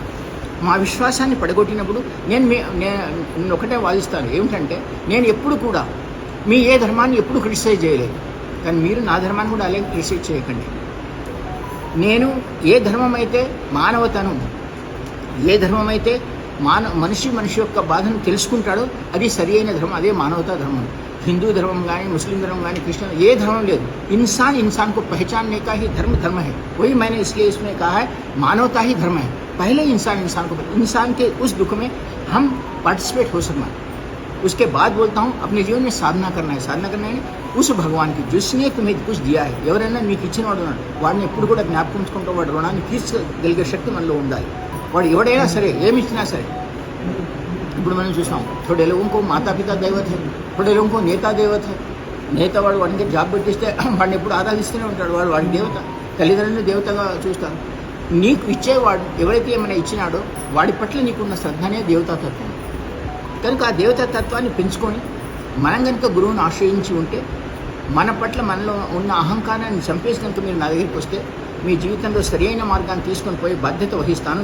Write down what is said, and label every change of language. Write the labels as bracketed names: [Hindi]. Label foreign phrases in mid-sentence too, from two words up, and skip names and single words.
[Telugu] మా విశ్వాసాన్ని పడగొట్టినప్పుడు నేను ఒకటే వాదిస్తాను, ఏమిటంటే నేను ఎప్పుడు కూడా మీ ఏ ధర్మాన్ని ఎప్పుడు క్రిటిసైజ్ చేయలేదు, కానీ మీరు నా ధర్మాన్ని కూడా అలాగే క్రిటిసైజ్ చేయకండి. నేను ఏ ధర్మం అయితే మానవతను, ఏ ధర్మం అయితే మనిషి యొక్క బాధను తెలుసుకుంటాడో అది సరి అయిన ధర్మం, అదే మానవతా ధర్మం. [Hindi] हिंदू धर्म కానీ मुस्लिम धर्म కానీ क्रिश्चियन ये धर्म ले इंसान को पहचानने का ही धर्म है. वही मैंने इसलिए इसमें कहा है मानवता ही धर्म है. पहले इंसान को इंसान के उस दुख में हम पार्टिसिपेट हो सकना. उसके बाद बोलता हूँ अपने जीवन में साधना करना है उस भगवान की जिसने तुम्हें कुछ दिया है. [Telugu] ఎవరైనా మీకు ఇచ్చిన వాడిని ఎప్పుడు కూడా జ్ఞాపకం ఉంచుకుంటూ వాడి రుణాన్ని తీర్చగలిగే శక్తి మనలో ఉండాలి. వాడు ఎవడైనా సరే ఏమి ఇచ్చినా సరే. ఇప్పుడు మనం చూసాం [Hindi] थोड़े लोगों को माता पिता दैवत है, थोड़े लोगों को नेता दैवत है. [Telugu] నేత వాడికి జాబ్ పెట్టిస్తే వాడిని ఎప్పుడు ఆరాధిస్తూనే ఉంటాడు. వాడి దేవత, తల్లిదండ్రులను దేవతగా చూస్తాడు. నీకు ఇచ్చేవాడు ఎవరైతే ఏమైనా ఇచ్చినాడో వాడి పట్ల నీకున్న శ్రద్ధనే దేవతాతత్వం. కనుక ఆ దేవతాతత్వాన్ని పెంచుకొని మనం కనుక గురువుని ఆశ్రయించి ఉంటే మన పట్ల మనలో ఉన్న అహంకారాన్ని చంపేసి కనుక మీరు నా దగ్గరికి వస్తే మీ జీవితంలో సరైన మార్గాన్ని తీసుకొని పోయి బాధ్యత వహిస్తాను.